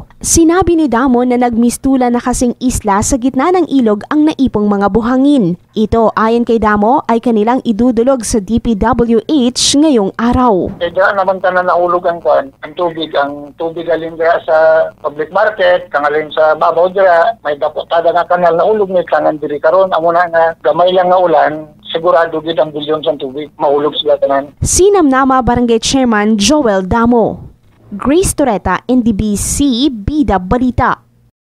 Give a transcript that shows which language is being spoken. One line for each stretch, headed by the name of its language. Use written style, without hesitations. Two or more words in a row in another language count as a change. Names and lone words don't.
Filipino: Sinabi ni Damo na nagmistula na kasing isla sa gitna ng ilog ang naipong mga buhangin. Ito ayon kay Damo ay kanilang idudulog sa DPWH ngayong araw.
Hiligaynon: Kaya naman ka na naulog ang tubig alin sa public market, kangalin sa babaw dira, may dapotada nga kanal na ulog ni tangan diri karon amo na nga gamay lang nga ulan, sigurado gid ang bilyon sa tubig maulog sila tanan.
Filipino: Si Namnama Barangay Chairman Joel Damo. Grace Toreta, NDBC, Bida Balita.